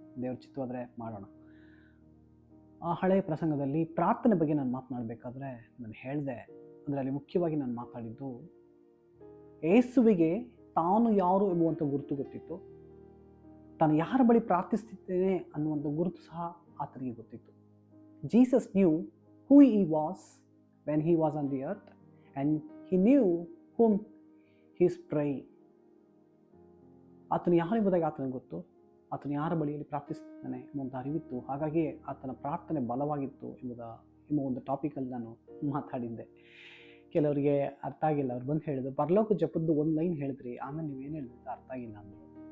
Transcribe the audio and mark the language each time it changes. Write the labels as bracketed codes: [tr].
[kn] ದೇವ್ರ ಚಿತ್ತವಾದರೆ ಮಾಡೋಣ. ಆ ಹಳೆಯ ಪ್ರಸಂಗದಲ್ಲಿ ಪ್ರಾರ್ಥನೆ ಬಗ್ಗೆ ನಾನು ಮಾತನಾಡಬೇಕಾದ್ರೆ ನಾನು ಹೇಳಿದೆ, ಅದರಲ್ಲಿ ಮುಖ್ಯವಾಗಿ ನಾನು ಮಾತಾಡಿದ್ದು ಯೇಸುವಿಗೆ ತಾನು ಯಾರು ಎಂಬುವಂಥ ಗುರುತು ಗೊತ್ತಿತ್ತು. ತಾನು ಯಾರ ಬಳಿ ಪ್ರಾರ್ಥಿಸ್ತಿದ್ದೇನೆ ಅನ್ನುವಂಥ ಗುರುತು ಸಹ ಆತನಿಗೆ ಗೊತ್ತಿತ್ತು. [en] Jesus knew who he was when he was on the earth and he knew whom he is praying. [kn] ಆತನು ಯಾರು ಎಂಬುದಾಗಿ ಆತನಿಗೆ ಗೊತ್ತು. ಆತನು ಯಾರ ಬಳಿಯಲ್ಲಿ ಪ್ರಾರ್ಥಿಸ್ತಾನೆ ಎಂಬುವಂಥ ಅರಿವಿತ್ತು. ಹಾಗಾಗಿ ಆತನ ಪ್ರಾರ್ಥನೆ ಬಲವಾಗಿತ್ತು ಎಂಬ ಒಂದು ಟಾಪಿಕಲ್ಲಿ ನಾನು ಮಾತಾಡಿದ್ದೆ. ಕೆಲವರಿಗೆ ಅರ್ಥ ಆಗಿಲ್ಲ. ಅವ್ರು ಬಂದು ಹೇಳಿದ್ರು, ಪರಲೋಕ ಜಪದ್ದು ಒಂದು ಲೈನ್ ಹೇಳಿದ್ರಿ, ಆಮೇಲೆ ನೀವೇನು ಹೇಳಿದ್ರೆ ಅರ್ಥ ಆಗಿಲ್ಲ ಅಂದರು.